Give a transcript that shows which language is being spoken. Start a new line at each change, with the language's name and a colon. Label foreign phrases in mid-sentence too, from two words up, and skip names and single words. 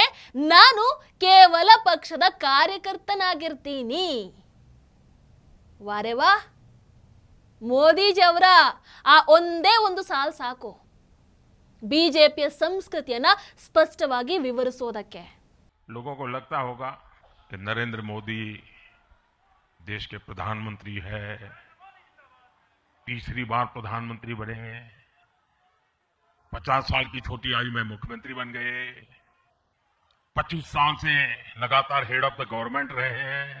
Kannada: ನಾನು ಕೇವಲ ಪಕ್ಷದ ಕಾರ್ಯಕರ್ತನಾಗಿರ್ತೀನಿ.
Hindi: वारे वा,
Kannada: ಮೋದಿಜಿ ಅವರ ಆ ಒಂದೇ ಒಂದು ಸಾಲು ಸಾಕು ಬಿಜೆಪಿಯ ಸಂಸ್ಕೃತಿಯನ್ನ ಸ್ಪಷ್ಟವಾಗಿ ವಿವರಿಸೋದಕ್ಕೆ.
Hindi: लोगों को लगता होगा कि नरेंद्र मोदी देश के प्रधानमंत्री है, तीसरी बार प्रधानमंत्री बने हैं, 50 साल की छोटी आयु में मुख्यमंत्री बन गए, 25 साल से लगातार
English: head of the government
Hindi: रहे हैं.